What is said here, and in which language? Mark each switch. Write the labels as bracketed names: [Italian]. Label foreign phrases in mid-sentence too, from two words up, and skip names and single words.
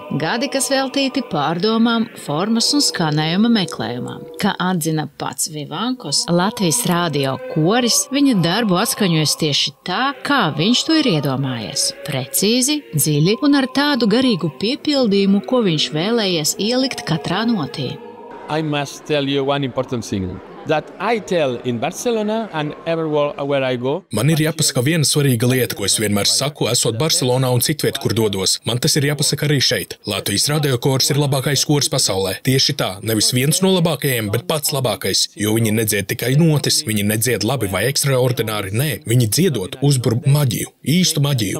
[Latvian] Gadi, kas veltīti pārdomām, formas un skanējuma meklējumam. Kā atzina pats Vivancos, Latvijas radio koris viņa darbu atskaņojas tieši tā, kā viņš to ir iedomājies. Precīzi, dziļi un ar tādu garīgu piepildījumu, ko viņš vēlējies ielikt katrā notī. [English] I must tell you one important thing. that I tell in Barcelona and everywhere where I go. [Latvian] Man ir jāpasaka viena svarīga lieta, ko es vienmēr saku, esot Barcelonā un citviet, kur dodos. Man tas ir jāpasaka arī šeit. Latvijas radiokors ir labākais kors pasaulē. Tieši tā, nevis viens no labākajiem, bet pats labākais, jo viņi nedzied tikai notis, viņi nedzied labi vai ekstraordināri, nē, viņi dziedot uzbur maģiju, īstu maģiju.